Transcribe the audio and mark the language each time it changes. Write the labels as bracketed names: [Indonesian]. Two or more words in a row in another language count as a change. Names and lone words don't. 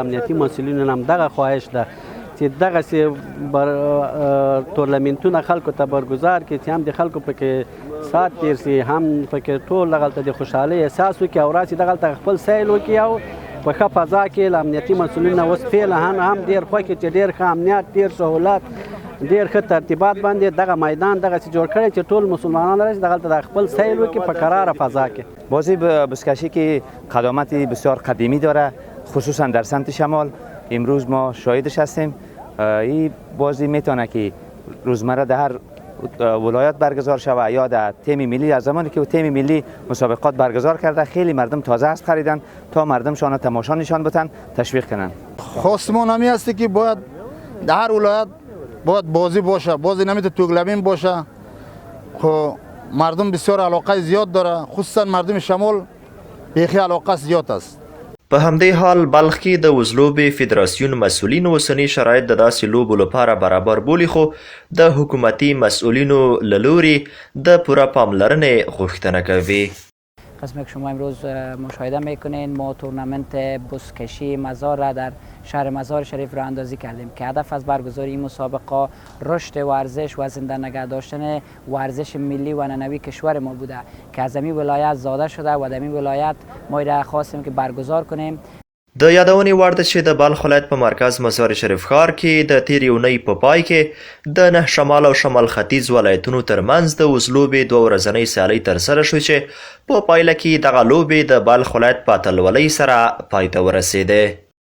[Pashto] امنیتي مسؤلینو هم دغه خواهش ده چې دغسې تورنمنټونه خلکو ته برګزار کړي چې هم د خلکو پکې ساعت تېر سي، هم پکې ټول دغلته د خوشحالۍ احساس وکړي او راسي دغلته خپل سیل وکړي او په ښه فضا کې له امنیتي مسؤلینو اوس فعلا هم ډېر خوښ چې ډېر ښه امنیت، ډېر سهولت، ډېر ښه ترتیبات باندې دغه میدان دغسې جوړ کړی چې ټول مسلمانان راشي دغلته د خپل سیل وکړي په قراره فضا کې. [Persian] بازی بزکشی که قدامت بسیار قدیمی داره خصوصا در سمت شمال. امروز ما شاهدش هستیم. این بازی میتونه که روزمره در هر ولایت برگزار شود یا در تیم ملی. از زمانی که تیم ملی مسابقات برگزار کرده خیلی مردم تازه اسب خریدن تا مردمشان تماشا نشان بدن، تشویق کنن. خواستمان همی است که باید در هر ولایت باید بازی باشه، بازی نمیتونه تورنمنت باشه. خب مردم بسیار علاقه زیاد داره، خصوصا مردم شمال بیخی علاقه زیاد است. [Pashto] په همدې حال بلخ کې د وزلوبې فدراسیون مسؤلین اوسني شرایط د داسې لوبو لپاره برابر بولي خو د حکومتي مسؤلینو له لوري د پوره پاملرنې غوښتنه کوي. [Persian] قسمی که شما امروز مشاهده میکنین ما تورنمنت بزکشی مزار را در شهر مزار شریف راه اندازی کردیم که هدف از برگزاری این مسابقه رشد ورزش و زنده نگه داشتن ورزش ملی و ننوی کشور ما بوده که از این ولایت زاده شده و در این ولایت ما را خواستیم که برگزار کنیم. [Pashto] د یادونې وړ ده چې د بلخ ولایت په مرکز مزار شریف ښار کې د تېرې اونۍ په پای کې د 9 شمال او شمال ختیځ ولایتونو ترمنځ د وزلوبې 2 ورځنۍ سیالۍ ترسره شوې چې په پایله کې دغه لوبې د بلخ ولایت په اتلولۍ سره پای ته ورسېدې.